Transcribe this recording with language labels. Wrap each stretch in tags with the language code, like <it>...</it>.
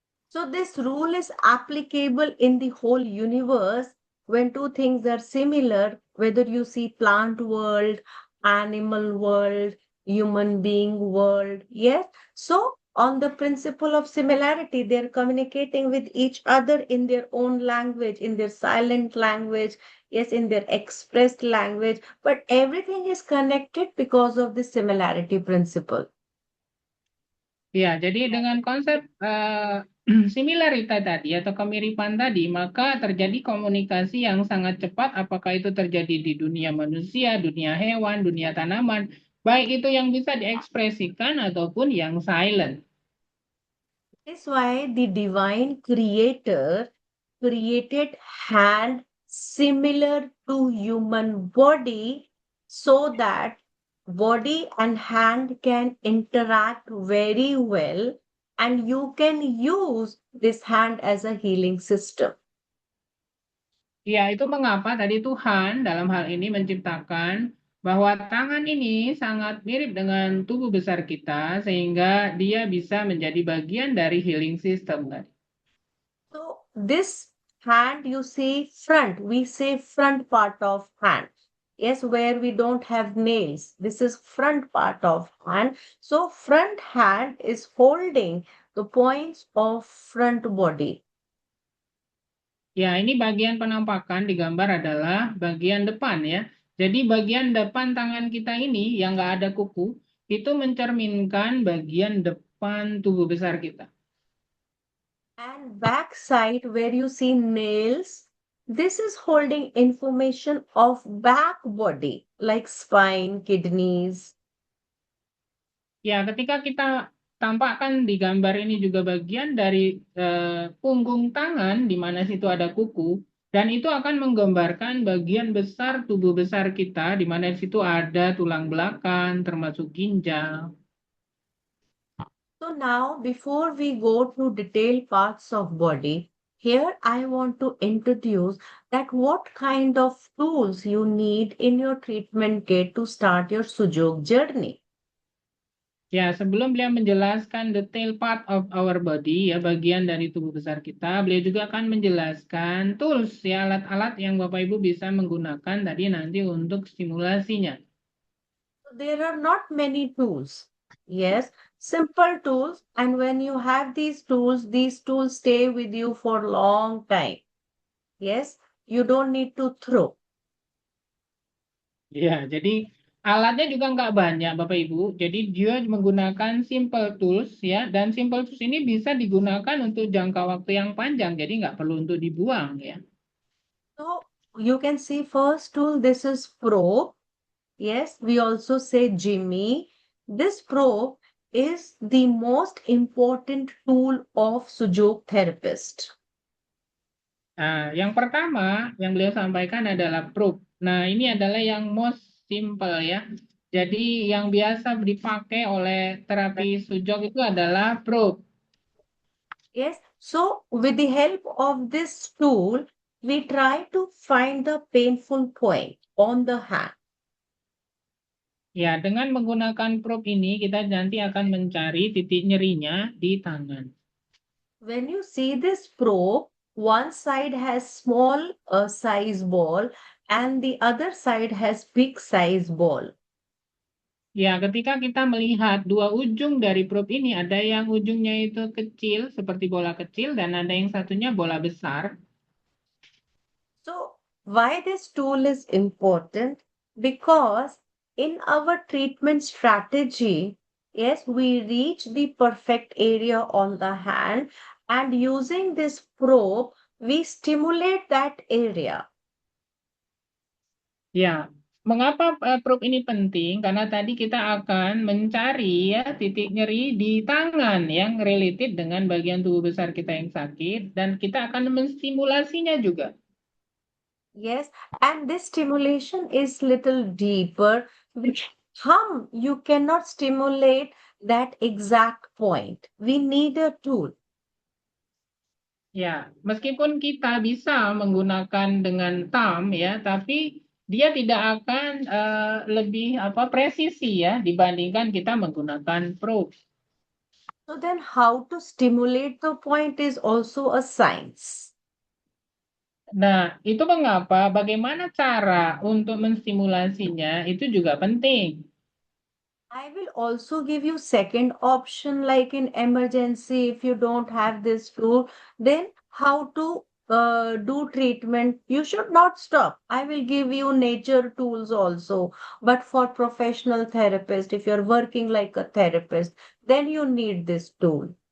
<en>So this rule is applicable in the whole universe when two things are similar, whether you see plant world, animal world, human being world. Yes. So on the principle of similarity, they're communicating with each other in their own language, in their silent language, yes, in their expressed language, but everything is connected because of the similarity principle.</en> <id>Ya, jadi dengan konsep similarity tadi atau kemiripan tadi, maka terjadi komunikasi yang sangat cepat, apakah itu terjadi di dunia manusia, dunia hewan, dunia tanaman, baik itu yang bisa diekspresikan ataupun yang silent.</id> <en>That's why the divine creator created hand similar to human body so that body and hand can interact very well and you can use this hand as a healing system.</en> <id>Ya, itu mengapa tadi Tuhan dalam hal ini menciptakan bahwa tangan ini sangat mirip dengan tubuh besar kita sehingga dia bisa menjadi bagian dari healing system tadi.</id> <en>So this hand you see front, we say front part of hand. Yes, where we don't have nails. This is front part of hand. So front hand is holding the points of front body.</en> <id>Ya, ini bagian penampakan di gambar adalah bagian depan ya. Jadi bagian depan tangan kita ini yang nggak ada kuku, itu mencerminkan bagian depan tubuh besar kita.</id> <en>And back side where you see nails, this is holding information of back body like spine, kidneys.</en> <id>Ya, ketika kita tampakkan di gambar ini juga bagian dari punggung tangan di mana situ ada kuku, dan itu akan menggambarkan bagian besar tubuh besar kita di mana situ ada tulang belakang termasuk ginjal.</id> <en>So now before we go to detailed parts of body, here I want to introduce that what kind of tools you need in your treatment kit to start your Sujok journey.</en> <id>Ya, sebelum beliau menjelaskan</id> <en>detail part of our body,</en> <id>ya bagian dari tubuh besar kita, beliau juga akan menjelaskan tools, ya alat-alat yang Bapak Ibu bisa menggunakan tadi nanti untuk stimulasinya.</id> <en>So there are not many tools. Yes, simple tools. And when you have these tools stay with you for long time. Yes, you don't need to throw.</en> <id>Ya, jadi alatnya juga nggak banyak Bapak Ibu. Jadi dia menggunakan simple tools ya, dan simple tools ini bisa digunakan untuk jangka waktu yang panjang. Jadi nggak perlu untuk dibuang ya.</id> <en>So you can see first tool, this is probe. Yes, we also say Jimmy. This probe is the most important tool of Sujok therapist.</en> <id>Nah, yang pertama yang beliau sampaikan adalah probe. Nah, ini adalah yang</id> <en>most simple</en> <id>ya. Jadi yang biasa dipakai oleh terapi sujok itu adalah probe.</id> <en>Yes, so with the help of this tool, we try to find the painful point on the hand.</en> <id>Ya, dengan menggunakan probe ini kita nanti akan mencari titik nyerinya di tangan.</id> <en>When you see this probe, one side has small size ball and the other side has big size ball.</en> <id>Ya, ketika kita melihat dua ujung dari probe ini, ada yang ujungnya itu kecil seperti bola kecil dan ada yang satunya bola besar.</id> <en>So, why this tool is important? Because in our treatment strategy, yes, we reach the perfect area on the hand, and using this probe, we stimulate that area.</en> <id>Ya, mengapa probe ini penting? Karena tadi kita akan mencari ya titik nyeri di tangan yang related dengan bagian tubuh besar kita yang sakit dan kita akan menstimulasinya juga.</id> <en>Yes, and this stimulation is little deeper. With thumb, you cannot stimulate that exact point. We need a tool.</en> <id>Ya, meskipun kita bisa menggunakan dengan thumb ya, tapi dia tidak akan lebih presisi ya dibandingkan kita menggunakan probe.</id> <en>So then how to stimulate the point is also a science.</en> <id>Nah, itu mengapa bagaimana cara untuk menstimulasinya itu juga penting.</id> <en>I will also give you second option like in emergency if you don't have this tool, then how to do treatment. You should not stop. I will give you nature tools also. But for professional therapist, if you're working like a therapist, then you need this tool.</en>